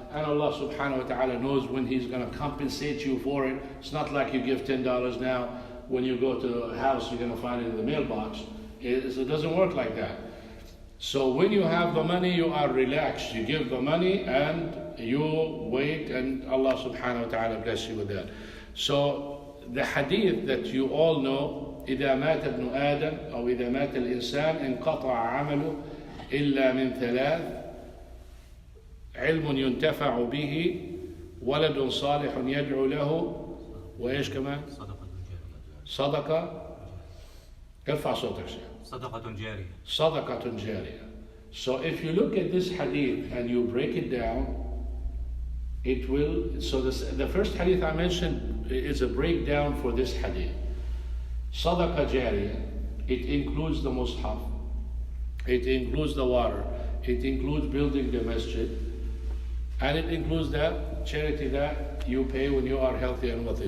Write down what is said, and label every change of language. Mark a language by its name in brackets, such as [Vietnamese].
[English] And Allah subhanahu wa ta'ala knows when He's going to compensate you for it. It's not like you give $10 now. When you go to a house, you're going to find it in the mailbox. It doesn't work like that. So when you have the money, you are relaxed. You give the money and you wait, and Allah subhanahu wa ta'ala bless you with that. So the hadith that you all know, [Arabic] إذا مات ابن آدم أو إذا مات الإنسان انقطع عمله إلا من ثلاث علم ينتفع به ولد صالح يدعو له وإيش كمان؟ صدقة ارفع صوتك صدقة جارية. [English] So if you look at this hadith and you break it down, it will, so the first hadith I mentioned is a breakdown for this hadith. Sadaqah jariyah, it includes the mushaf, it includes the water, it includes building the masjid, and it includes that charity that you pay when you are healthy and wealthy.